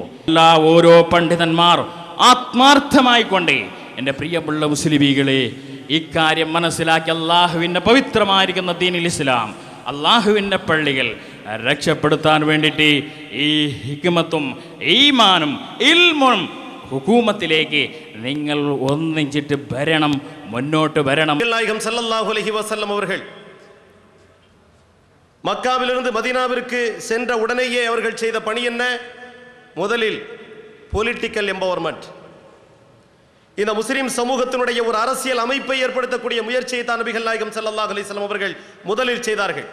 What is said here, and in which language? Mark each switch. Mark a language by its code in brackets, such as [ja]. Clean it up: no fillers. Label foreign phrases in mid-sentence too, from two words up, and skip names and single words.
[ml] ഓരോ പണ്ഡിതന്മാർ ആത്മാർത്ഥമായിക്കൊണ്ട് എൻ്റെ പ്രിയമുള്ള മുസ്ലിമീകളെ ഇക്കാര്യം മനസ്സിലാക്കി അള്ളാഹുവിൻ്റെ പവിത്രമായിരിക്കുന്ന [ar] دين الإسلام, [ml] അള്ളാഹുവിൻ്റെ പള്ളികൾ രക്ഷപ്പെടുത്താൻ വേണ്ടിയിട്ട് ഈ ഹിക്മത്തും ഈമാനും ഇൽമും ഹുകൂമത്തിലേക്ക് നിങ്ങൾ ഒന്നിച്ചിട്ട് വരണം, മുന്നോട്ട് വരണം. [ta] நாயகம் [ar] صلى الله عليه وسلم [ta] அவர்கள் மக்காவிலிருந்து மதீனாவிற்கு சென்ற உடனேயே அவர்கள் செய்த பணி என்ன? முதலில் [en] political empowerment, [ta] இந்த முஸ்லிம் சமூகத்தினுடைய ஒரு அரசியல் அமைப்பை ஏற்படுத்தக்கூடிய முயற்சியை தான் நபிகள் நாயகம் [ar] صلى الله عليه وسلم [ta] அவர்கள் முதலில் செய்தார்கள்.